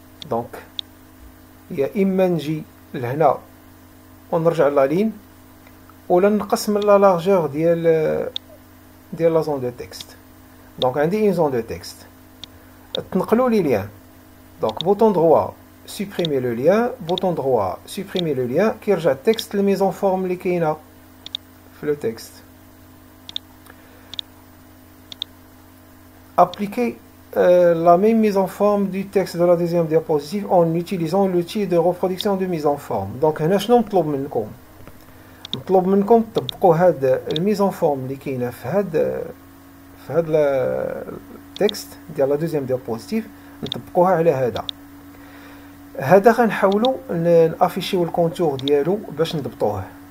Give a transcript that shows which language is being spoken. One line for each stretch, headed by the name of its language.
Arabic: دونك يا اما نجي لهنا ونرجع لا لين ولا نقص من لا لارجور ديال لا زون دو تكست. دونك عندي اون زون دو تكست تنقلوا لي ليان. دونك بوطون دروا سوبريمي لو ليان، بوطون دروا سوبريمي لو ليان كيرجع التكست للميزون فورم اللي كاينه في لو تكست.
French: appliquer la même mise en forme du texte de la deuxième diapositive en utilisant l'outil de reproduction de mise en forme.
Arabic: Donc هنا شنو مطلوب منكم؟ مطلوب منكم تطبقوا هاد الميزون فورم اللي كاينه في هاد التكست ديال لا دوزيام ديابوزيتيف نطبقوها على هذا غنحاولوا نافيشيو الكونتور ديالو باش نضبطوه.